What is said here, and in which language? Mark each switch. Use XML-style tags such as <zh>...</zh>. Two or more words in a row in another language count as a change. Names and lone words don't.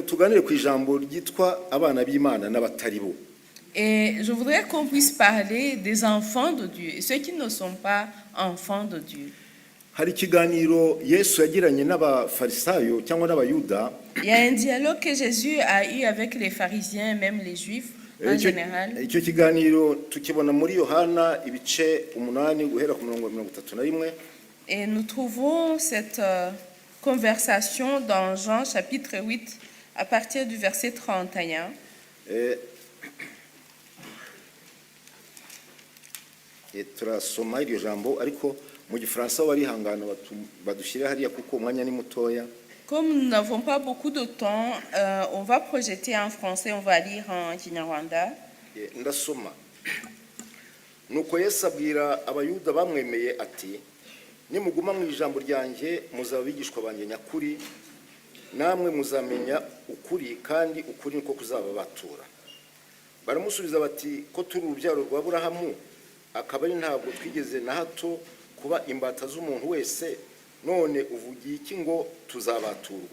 <rw>tuganire ku ijambo ryitwa abana b'Imana n'abatari bo.</rw> <fr>Et je voudrais qu'on puisse parler des enfants de Dieu et ceux qui ne sont pas enfants de Dieu.</fr> <rw>Hari ikiganiro Yesu yagiranye n'abafarisayo cyangwa n'abayuda.</rw> <fr>Il y a un dialogue que Jésus a eu avec les pharisiens, même les juifs en général.</fr> <rw>Icyo kiganiro tukibona muri Yohana ibice 8 guhera ku murongo 31.</rw> <fr>Et nous trouvons cette conversation dans Jean chapitre 8 à partir du verset 31.</fr> <rw>Turasoma iryo jambo ariko mu gifaransa warihangana badushyire hariya kuko umwanya ni mutoya.</rw> <fr>Comme nous n'avons pas beaucoup de temps, on va projeter en français, on va lire en Kinyarwanda.</fr> <rw>Ndasoma. Nuko Yesu abwira abayuda bamwemeye ati, nimuguma mu ijambo ryanjye muzaba bigishwa banjye nyakuri, namwe muzamenya ukuri kandi ukuri niko kuzababatura. Baramusubiza bati, ko turi urubyaro rwa Aburahamu, akaba ari ntabwo twigeze na hato kuba imbata z'umuntu wese, none uvugiye iki ngo tuzabaturwa?</rw>